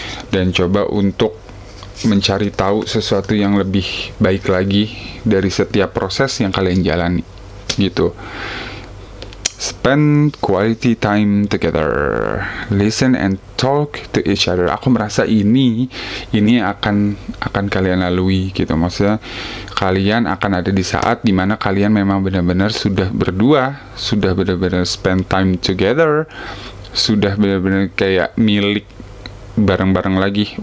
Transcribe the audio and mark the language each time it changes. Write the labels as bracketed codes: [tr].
[id] Dan coba untuk mencari tahu sesuatu yang lebih baik lagi dari setiap proses yang kalian jalani gitu. [en] Spend quality time together, listen and talk to each other. [id] Aku merasa ini akan kalian lalui gitu. Maksudnya kalian akan ada di saat dimana kalian memang benar-benar sudah berdua, sudah benar-benar [en] spend time together, [id] sudah benar-benar kayak milik bareng-bareng lagi.